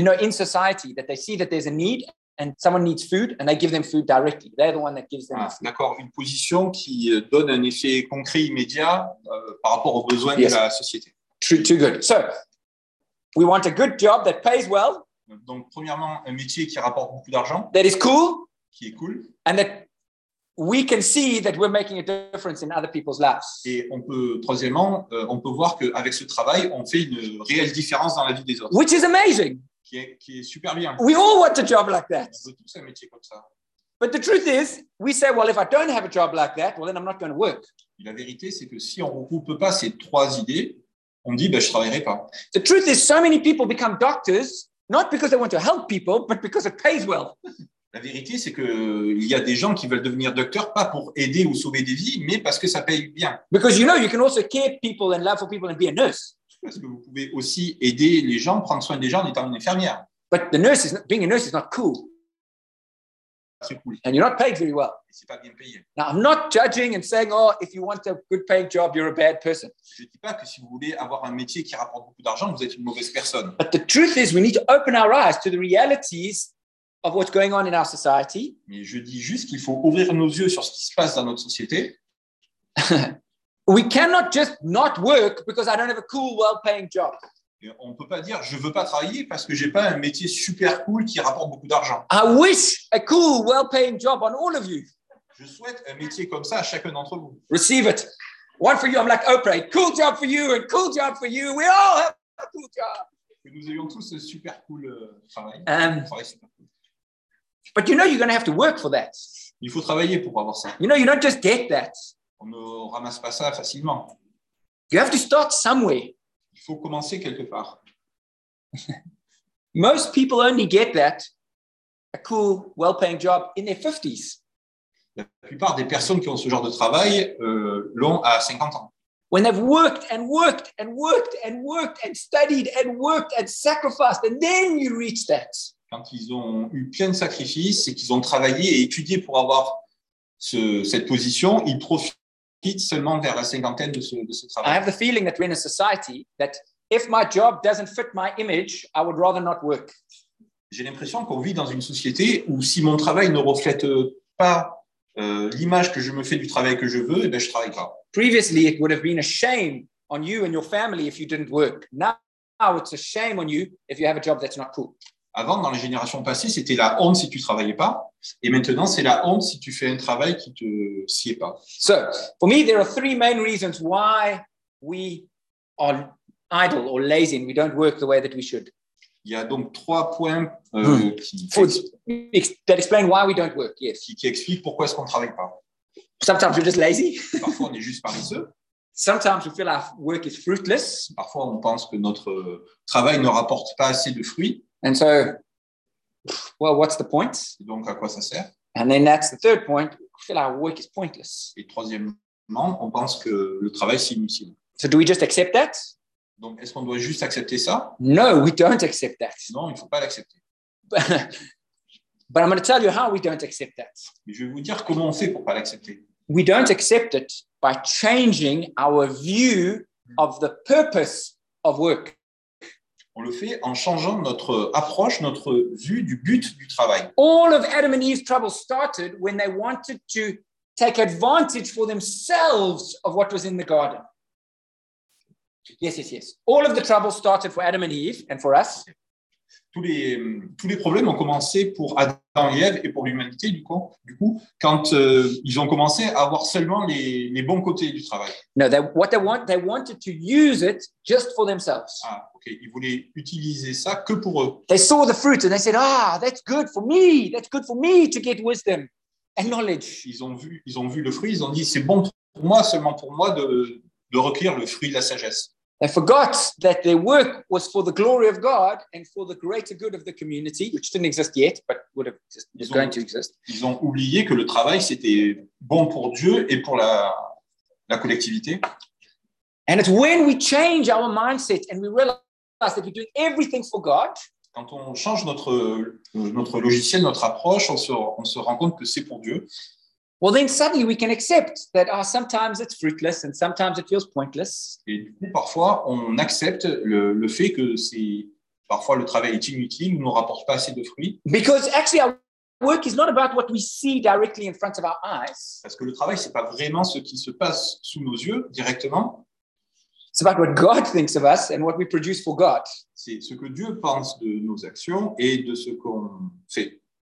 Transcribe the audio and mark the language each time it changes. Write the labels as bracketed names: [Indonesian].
[English] You know, in society, that they see that there's a need and someone needs food and they give them food directly. They're the one that gives them food. [French] D'accord, une position qui donne un effet concret immédiat par rapport aux besoins de la société. [English] Too good. So, we want a good job that pays well. [French] Donc, premièrement, un métier qui rapporte beaucoup d'argent. [English] That is cool. [French] Qui est cool. [English] And that we can see that we're making a difference in other people's lives. [French] Et on peut, troisièmement, on peut voir qu'avec ce travail, on fait une réelle différence dans la vie des autres. [English] Which is amazing. [French] Qui est super bien. [English] We all want a job like that. [French] On veut tous un métier comme ça. [English] But the truth is, we say, well, if I don't have a job like that, well, then I'm not going to work. [French] Et la vérité, c'est que si on ne recoupe pas ces trois idées, on dit, je ne travaillerai pas. [English] The truth is, so many people become doctors, not because they want to help people, but because it pays well. [French] La vérité, c'est qu'il y a des gens qui veulent devenir docteurs, pas pour aider ou sauver des vies, mais parce que ça paye bien. [English] Because you know, you can also care people and love for people and be a nurse. [French] Parce que vous pouvez aussi aider les gens, prendre soin des gens en étant une infirmière. [English] But the nurse is not, being a nurse is not cool. [French] C'est cool. [English] And you're not paid very well. [French] Et c'est pas bien payé. [English] Now, I'm not judging and saying, oh, if you want a good paying job, you're a bad person. [French] Je dis pas que si vous voulez avoir un métier qui rapporte beaucoup d'argent, vous êtes une mauvaise personne. [English] But the truth is, we need to open our eyes to the realities of what's going on in our society. [French] Mais je dis juste qu'il faut ouvrir nos yeux sur ce qui se passe dans notre société. [English] We cannot just not work because I don't have a cool, well-paying job. [French] Et on peut pas dire je veux pas travailler parce que j'ai pas un métier super cool qui rapporte beaucoup d'argent. [English] I wish a cool, well-paying job on all of you. [French] Je souhaite un métier comme ça à chacun d'entre vous. [English] Receive it. One for you. I'm like Oprah. Cool job for you and cool job for you. We all have a cool job. [French] Et nous ayons tous un super cool travail. [English] But you know you're going to have to work for that. [French] Il faut travailler pour avoir ça. [English] You know you don't just get that. [French] On ne ramasse pas ça facilement. [English] You have to start somewhere. [French] Il faut commencer quelque part. [English] Most people only get that, a cool, well-paying job, in their 50s. [French] La plupart des personnes qui ont ce genre de travail l'ont à 50 ans. [English] When they've worked and worked and worked and worked and studied and worked and sacrificed, and then you reach that. [French] Quand ils ont eu plein de sacrifices et qu'ils ont travaillé et étudié pour avoir cette position, ils profitent seulement vers la cinquantaine de ce travail. [English] I have the feeling that we're in a society that if my job doesn't fit my image, I would rather not work. [French] J'ai l'impression qu'on vit dans une société où si mon travail ne reflète pas l'image que je me fais du travail que je veux, je travaille pas. [English] Previously, it would have been a shame on you and your family if you didn't work. Now, it's a shame on you if you have a job that's not cool. [French] Avant, dans les générations passées, c'était la honte si tu ne travaillais pas. Et maintenant, c'est la honte si tu fais un travail qui ne te sied pas. [English] So, for me, there are three main reasons why we are idle or lazy and we don't work the way that we should. [French] Il y a donc trois points [English] that explain why we don't work, yes. [French] Qui expliquent pourquoi est-ce qu'on ne travaille pas. [English] Sometimes we're just lazy. [French] Parfois, on est juste paresseux. [English] Sometimes we feel our work is fruitless. [French] Parfois, on pense que notre travail ne rapporte pas assez de fruits. [English] And so, well, what's the point? [French] Donc, à quoi ça sert? [English] And then that's the third point. We feel our work is pointless. [French] Et troisièmement, on pense que le travail c'est inutile. [English] So do we just accept that? [French] Donc, est-ce qu'on doit juste accepter ça? [English] No, we don't accept that. [French] Non, il ne faut pas l'accepter. [English] But I'm going to tell you how we don't accept that. [French] Mais je vais vous dire comment on fait pour ne pas l'accepter. [English] We don't accept it by changing our view of the purpose of work. [French] On le fait en changeant notre approche, notre vue du but du travail. [English] All of Adam and Eve's troubles started when they wanted to take advantage for themselves of what was in the garden. Yes, yes, yes. All of the troubles started for Adam and Eve and for us. [French] Tous les problèmes ont commencé pour Adam et Ève et pour l'humanité, du coup quand ils ont commencé à avoir seulement les bons côtés du travail. [English] No, they wanted to use it just for themselves. [French] Ah, ok, ils voulaient utiliser ça que pour eux. [English] They saw the fruit and they said, ah, that's good for me. That's good for me to get wisdom and knowledge. [French] Ils ont vu le fruit, ils ont dit, c'est bon pour moi, seulement pour moi, de recueillir le fruit de la sagesse. [English] They forgot that their work was for the glory of God and for the greater good of the community, which didn't exist yet, but would have is going to exist. [French] Ils ont oublié que le travail c'était bon pour Dieu et pour la collectivité. [English] And it's when we change our mindset and we realize that we're doing everything for God. [French] Quand on change notre logiciel, notre approche, on se rend compte que c'est pour Dieu. [English] Well, then suddenly we can accept that sometimes it's fruitless and sometimes it feels pointless. [French] Et du coup, parfois, on accepte le fait que c'est parfois le travail est inutile, ne nous rapporte pas assez de fruits. [English] Because actually, our work is not about what we see directly in front of our eyes. [French] Parce que le travail, c'est pas vraiment ce qui se passe sous nos yeux directement. [English] It's about what God thinks of us and what we produce for God. [French] C'est ce que Dieu pense de nos actions et de ce qu'on fait.